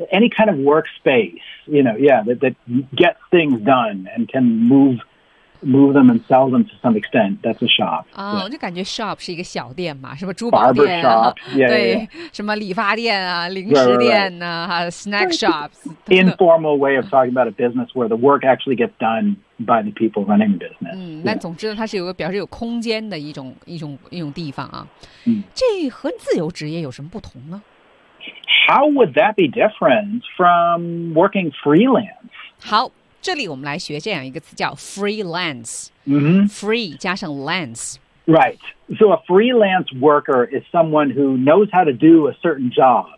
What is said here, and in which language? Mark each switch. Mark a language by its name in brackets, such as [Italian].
[English] Any kind of workspace, you know, yeah, that gets things done and can move them and sell them to some extent. That's a shop. [Chinese] 啊、oh, ，我就感觉 shop 是一个小店嘛，什么珠宝店、啊、shop, yeah, 对， [English] yeah. [Chinese] 什么理发店啊，零食店啊 snack shops. [English] Informal way of talking about a business where the work actually gets done by the people running the business. [Chinese] 嗯，那总之呢，它是有个表示有空间的一种地方啊。嗯，这和自由职业有什么不同呢 [English] ？How would that be different from working freelance? [Chinese] 好。这里我们来学这样一个词叫 freelance、 mm-hmm. free 加上 lance [English] right so a freelance worker is someone who knows how to do a certain job、